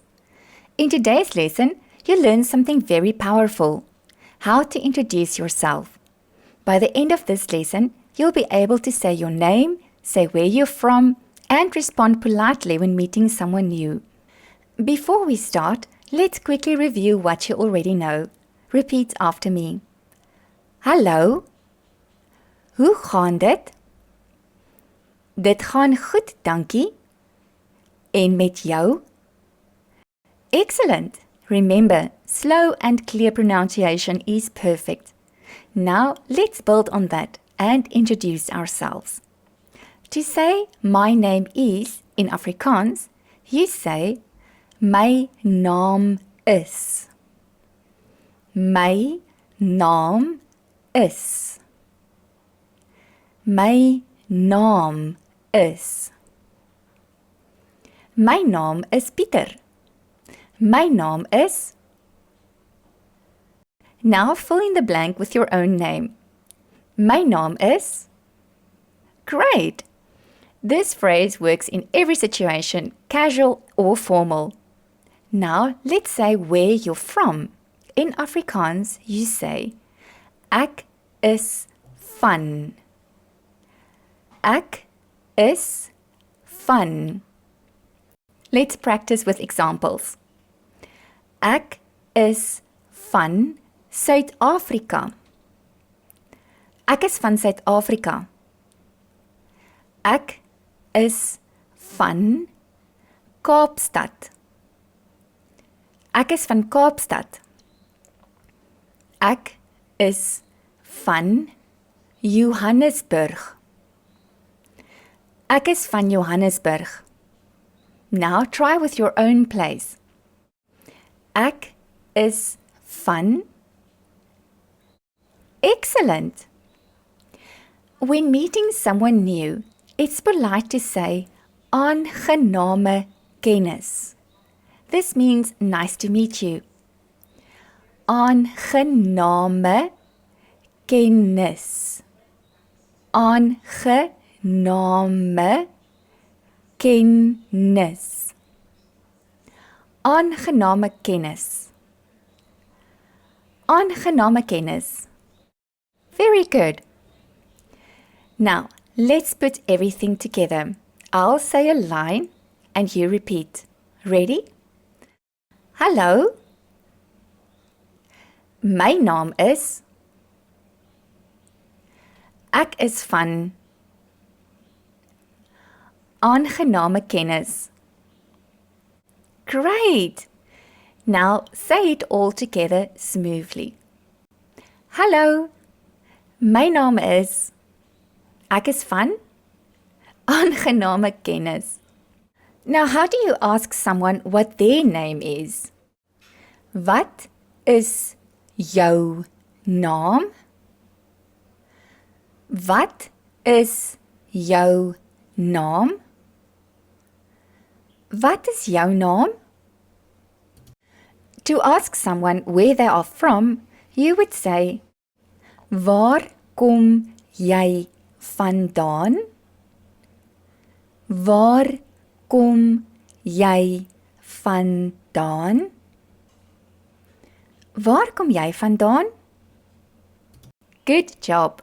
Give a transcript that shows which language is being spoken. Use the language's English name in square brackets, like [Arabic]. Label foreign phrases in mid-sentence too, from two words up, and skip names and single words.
[English] In today's lesson, you'll learn something very powerful: how to introduce yourself. By the end of this lesson, you'll be able to say your name, say where you're from, and respond politely when meeting someone new. Before we start, let's quickly review what you already know. Repeat after me. [Afrikaans] Hallo. Hoe gaan dit? Dit gaan goed, dankie. En met jou? [English] Excellent. Remember, slow and clear pronunciation is perfect. Now, let's build on that and introduce ourselves. To say my name is in Afrikaans, you say [Afrikaans] my naam is. My naam is. My naam is. My naam is Pieter. My naam is. [English] Now fill in the blank with your own name. [Afrikaans] My naam is. Great! [English] This phrase works in every situation, casual or formal. Now let's say where you're from. In Afrikaans, you say [Afrikaans] Ek is van. Ek is van. [English] Let's practice with examples. [Afrikaans] Ek is van Suid-Afrika. Ek is van Suid-Afrika. Ek is van Kaapstad. Ek is van Kaapstad. Ek is van Johannesburg. Ek is van Johannesburg. [English] Now try with your own place. [Afrikaans] Ek is van. [English] Excellent! When meeting someone new, it's polite to say [Afrikaans] aangename kennis. [English] This means nice to meet you. [Afrikaans] Aangename kennis. Aangename kennis. Aangename kennis. Aangename kennis. [English] Very good. Now, let's put everything together. I'll say a line and you repeat. Ready? [Afrikaans] Hallo. My naam is. Ek is van. Aangename kennis. [English] Great! Now say it all together smoothly. [Afrikaans] Hallo. My naam is. Ek is van. Aangename kennis. [English] Now, how do you ask someone what their name is? [Afrikaans] Wat is jou naam? Wat is jou naam? Wat is jou naam? [English] To ask someone where they are from, you would say, [Afrikaans] Waar kom jy vandaan? Waar kom jy vandaan? Waar kom jy vandaan? [English] Good job!